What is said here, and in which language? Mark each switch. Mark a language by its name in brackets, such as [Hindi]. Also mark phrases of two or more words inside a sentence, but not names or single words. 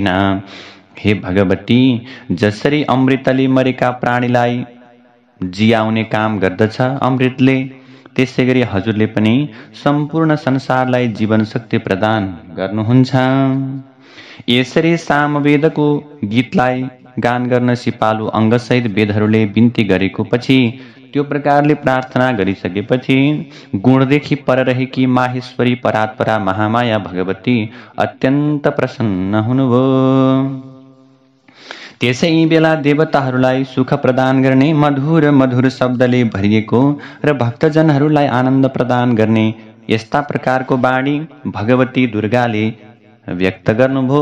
[Nepali] हे भगवती, जसरी अमृतले मरेका प्राणीलाई जियाउने काम गर्दछ अमृतले, त्यसैगरी हजुरले पनि सम्पूर्ण संसारलाई जीवन शक्ति प्रदान गर्नुहुन्छ। यसरी सामवेदको गीतलाई गान गर्न सिपालु अंगसहित वेदहरूले बिन्ती गरेको पछि, त्यो प्रकारले प्रार्थना गरिसकेपछि गुणदेखि पर रहेकी माहेश्वरी परात्परा महामाया भगवती अत्यन्त प्रसन्न हुनुभयो। त्यसै बेला देवताहरूलाई सुख प्रदान गर्ने मधुर मधुर शब्दले भरिएको र भक्तजनहरूलाई आनन्द प्रदान गर्ने यस्ता प्रकारको वाणी भगवती दुर्गाले व्यक्त गर्नुभयो।